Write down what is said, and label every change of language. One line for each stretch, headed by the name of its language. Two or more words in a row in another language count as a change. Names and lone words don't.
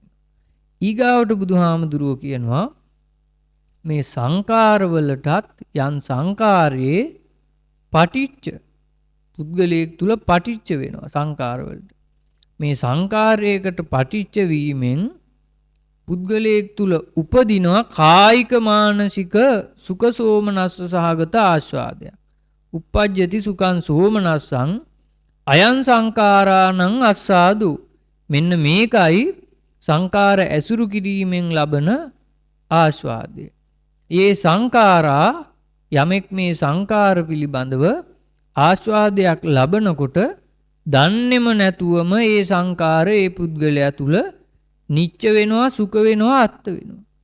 Sinhala: ඊගාවට බුදුහාමුදුරුවෝ කියනවා මේ සංකාරවලටත් යම් සංකාරයේ පටිච්ච පුද්ගලයෙක් තුල පටිච්ච වෙනවා සංකාරවලට. මේ සංකාරයකට පටිච්ච වීමෙන් පුද්ගලයෙක් තුල උපදිනවා කායික මානසික සුඛ සෝමනස්ස සහගත ආස්වාදයක්.
Pali: uppajjati සුඛං සෝමනස්සං අයං සංකාරාණං අස්සාදු.
Sinhala: මෙන්න මේකයි සංකාර ඇසුරු කිරීමෙන් ලබන ආස්වාදය. ඒ සංකාරා යමෙක් මේ සංකාර පිළිබඳව ආස්වාදයක් ලබනකොට දන්නේම නැතුවම ඒ සංකාර ඒ පුද්ගලයා තුල නිච්ච වෙනවා සුඛ වෙනවා අත්ත වෙනවා.